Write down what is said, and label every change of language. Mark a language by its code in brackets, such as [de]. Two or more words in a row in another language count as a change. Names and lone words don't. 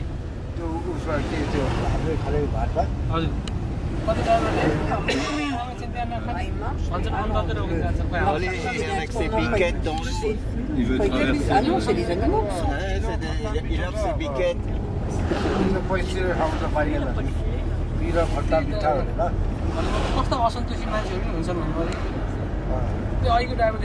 [ne] त्यो उसमा के त्यो हाम्रो खाले भात भात हजुर कति [fr] Allez, avec ses piquettes dans le... Il veut traverser. Ah non, c'est les animaux. Ouais, il a ses piquettes. [ne] पैसा खाउँ त पाइएन पिरो खट्टा मिठा भनेर कस्तो असन्तुष्टि मान्छेहरू पनि हुन्छन् भन्नु पऱ्यो त्यो अहिलेको ड्राइभरले